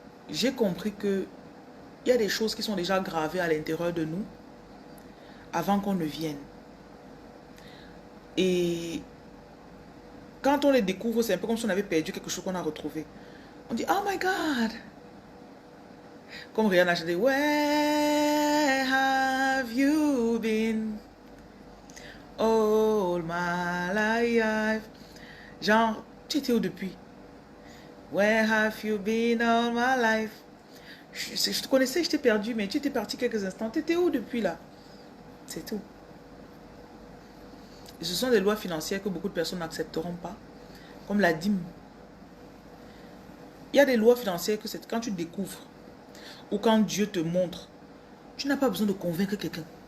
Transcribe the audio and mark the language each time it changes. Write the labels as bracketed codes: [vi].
[fr] J'ai compris que il y a des choses qui sont déjà gravées à l'intérieur de nous avant qu'on ne vienne. Et quand on les découvre, c'est un peu comme si on avait perdu quelque chose qu'on a retrouvé. On dit, [en] oh my God! [fr] Comme Rihanna a chanté, [en] where have you been all my life? [fr] Genre, tu étais où depuis? [en] Where have you been all my life? [fr] Je te connaissais, je t'ai perdu, mais tu étais parti quelques instants. Tu étais où depuis là? C'est tout. Et ce sont des lois financières que beaucoup de personnes n'accepteront pas. Comme la dîme. Il y a des lois financières que c'est quand tu découvres ou quand Dieu te montre, tu n'as pas besoin de convaincre quelqu'un.